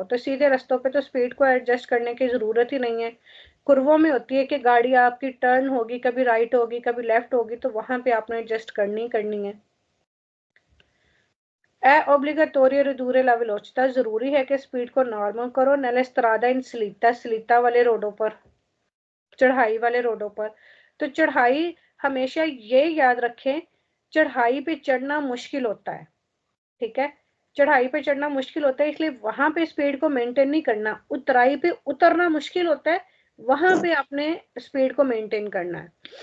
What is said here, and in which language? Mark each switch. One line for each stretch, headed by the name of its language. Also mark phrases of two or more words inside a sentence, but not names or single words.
Urdu: تو سیدھے راستوں پہ تو اسپیڈ کو ایڈجسٹ کرنے کی ضرورت ہی نہیں ہے. کروؤں میں ہوتی ہے کہ گاڑی آپ کی ٹرن ہوگی، کبھی رائٹ ہوگی کبھی لیفٹ ہوگی، تو وہاں پہ آپ نے ایڈجسٹ کرنی ہے.
Italian: è obbligatorio ridurre la velocità,
Urdu: ضروری ہے کہ اسپیڈ کو نارمل کرو
Italian: nelle strada in salita,
Urdu: سلیتا والے روڈوں پر، چڑھائی والے روڈوں پر. تو چڑھائی ہمیشہ یہ یاد رکھیں، چڑھائی پہ چڑھنا مشکل ہوتا ہے، ٹھیک ہے. چڑھائی پہ چڑھنا مشکل ہوتا ہے اس لیے وہاں پہ اسپیڈ کو مینٹین نہیں کرنا. اترائی پہ اترنا مشکل ہوتا ہے، وہاں پہ آپ نے اسپیڈ کو مینٹین کرنا ہے.